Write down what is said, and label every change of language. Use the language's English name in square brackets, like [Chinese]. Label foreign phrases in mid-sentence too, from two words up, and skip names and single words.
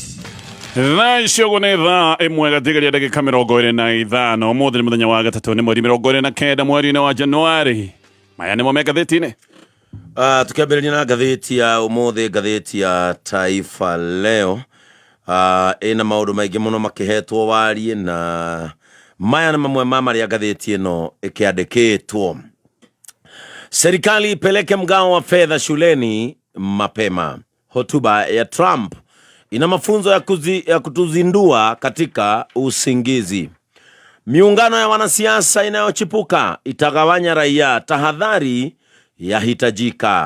[Kikuyu] Nacio gune thaa ĩmwe gatigaria ndagĩka 25 ũmũthĩ nĩ mũthenya wa gatatũ nĩ mweri 29 mweri-inĩ wa Januari. Maya nĩmo me ngathĩti-inĩ. Tukiambĩrĩria na ngathĩti ya ũmũthĩ, ngathĩti ya Taifa Leo ĩna maũndũ maingĩ mũno makĩhetwo warie, na maya nĩ mamwe ma marĩa ngathĩti ĩno ĩkĩandĩkĩtwo. [Swahili] Serikali ipeleke mgao wa fedha shuleni mapema. Hotuba ya Trump ina mafunzo ya kutuzindua katika usingizi. Miungano ya wanasiasa inayochipuka itagawanya raia, tahadhari yahitajika.